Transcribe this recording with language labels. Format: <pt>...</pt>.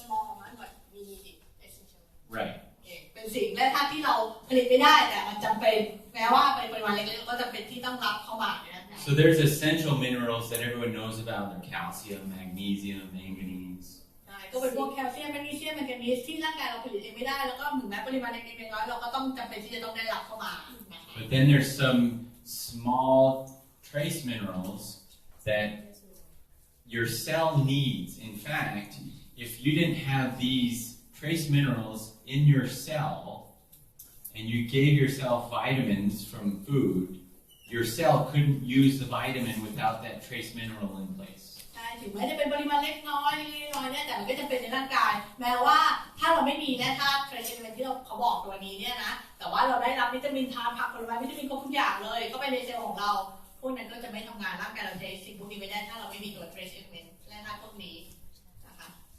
<en>small amount but we need it essential Right.</en> <th>เป็นสิ่งแร่ธาตุที่เราผลิตไม่ได้แต่มันจำเป็นแม้ว่าเป็นปริมาณเล็กๆก็จำเป็นที่ต้องรับเข้ามาเนี่ยนะ</th> <en>So there's essential minerals that everyone knows about. They're calcium, magnesium, manganese.</en> <th>ก็เป็นพวกแคลเซียมแมกนีเซียมแมงกานีสที่ร่างกายเราผลิตเองไม่ได้แล้วก็ถึงแม้ปริมาณเล็กๆน้อยๆเราก็ต้องจำเป็นที่จะต้องได้รับเข้ามา</th> <en>But then there's some small trace minerals that your cell needs. In fact, if you didn't have these trace minerals in your cell and you gave yourself vitamins from food, your cell couldn't use the vitamin without that trace mineral in place.</en> <th>ใช่ถึงแม้จะเป็นปริมาณเล็กน้อยเนี่ยแต่มันก็จะเป็นในร่างกายแม้ว่าถ้าเราไม่มีแร่ธาตุเทรซเอเลเมนต์ที่เขาบอกตัวนี้เนี่ยนะแต่ว่าเราได้รับวิตามินทางผักผลไม้วิตามินครบทุกอย่างเลยก็ไปในเซลล์ของเราพวกนั้นก็จะไม่ทำงานร่างกายเราใช้สิ่งพวกนี้ไม่ได้ถ้าเราไม่มีตัวเทรซเอเลเมนต์แร่ธาตุพวกนี้นะคะ</th>